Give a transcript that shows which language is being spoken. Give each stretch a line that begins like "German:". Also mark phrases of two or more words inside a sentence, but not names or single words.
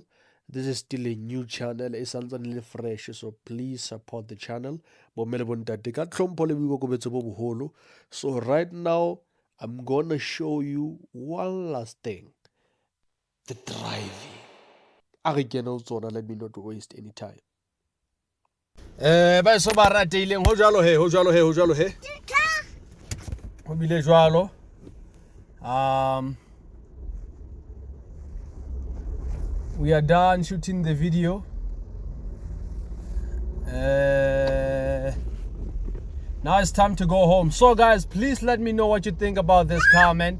English: This is still a new channel. It's something fresh, so please support the channel. So right now, I'm gonna show you one last thing. The driving. Let me not waste any time.
Southern Sotho: Ba so ba rateileng ho jalo he ho bile jwalo.
English: We are done shooting the video. Now it's time to go home. So guys, please let me know what you think about this car, man.